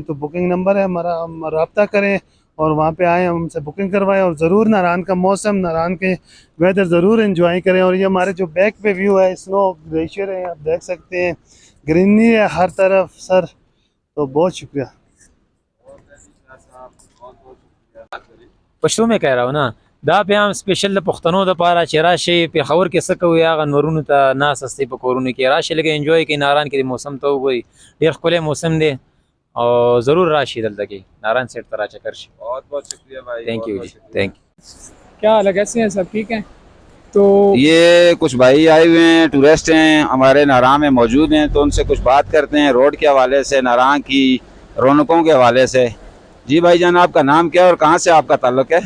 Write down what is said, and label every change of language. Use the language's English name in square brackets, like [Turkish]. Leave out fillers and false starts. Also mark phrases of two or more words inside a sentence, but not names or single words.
[Urdu] تو بکنگ نمبر ہے ہمارا، ہم رابطہ کریں اور وہاں پہ آئیں، ہم سے بکنگ کروائیں اور ضرور نارائن کا موسم، نارائن کے ویدر ضرور انجوائے کریں. اور یہ ہمارے جو بیک پہ ویو ہے, [English] snow glacier [Urdu] ہے، آپ دیکھ سکتے ہیں، گرینری ہے ہر طرف سر. تو بہت شکریہ. پشتو میں کہہ رہا ہوں نا, [Pashto] دا پیام سپیشل د پښتنو د پاره چې راشي پیښور کې څه کوي هغه نورونو ته ناس استي په کورونو کې راشي لګي انجوای کوي. ناران کې موسم ته وګوري، ډیر ښکلی موسم دی او ضرور راشي دلته کې ناران سیټ ته راچکر شي. [Urdu] بہت بہت شکریہ بھائی. [English] thank you [Urdu] بہت بہت जी, शुक्रिया। [English] thank you. [Urdu] کیا حال ہے، کیسے ہیں سب؟ ٹھیک ہیں۔ تو یہ کچھ بھائی آئے ہوئے ہیں، ٹورسٹ ہیں، ہمارے نارائن میں موجود ہیں، تو ان سے کچھ بات کرتے ہیں روڈ کے حوالے سے، نارائن کی رونقوں کے حوالے سے. جی بھائی جان، آپ کا نام کیا ہے اور کہاں سے آپ کا تعلق ہے?